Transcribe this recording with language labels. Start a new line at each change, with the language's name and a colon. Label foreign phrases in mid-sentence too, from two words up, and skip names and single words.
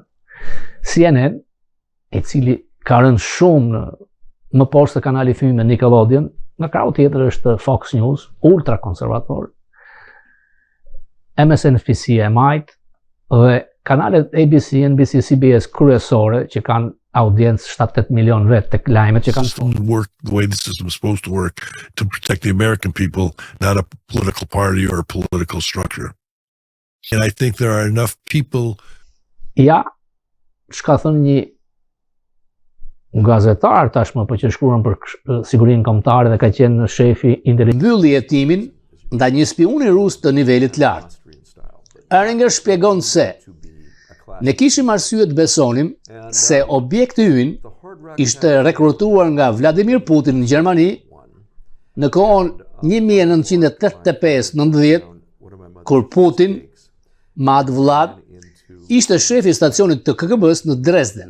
Albanian: CNN, i cili ka rënë shumë më poshtë se kanali i fëmijëve Nickelodeon, nga krau tjetër është Fox News, ultra konservator, MSNBC e majt dhe kanalet ABC, NBC, CBS kryesore që kanë audiencë 7-8 milion vetë tek lajmet që kanë
English: work the way the system is supposed to work to protect the American people, not a political party or a political structure. And I think there are enough people.
Albanian: Ja, çka thënë një gazetar tashmë po që shkruan për sigurinë kombëtare dhe ka qenë shefi mbylli hetimin ndaj një spiuni rus të nivelit lartë. Ehringer shpjegon se ne kishim arsye të besonim se objekti ynë ishte rekrutuar nga Vladimir Putin në Gjermani në kohën 1985-90, kur Putin, Mad Vlad, ishte shefi i stacionit të KGB-s në Dresden.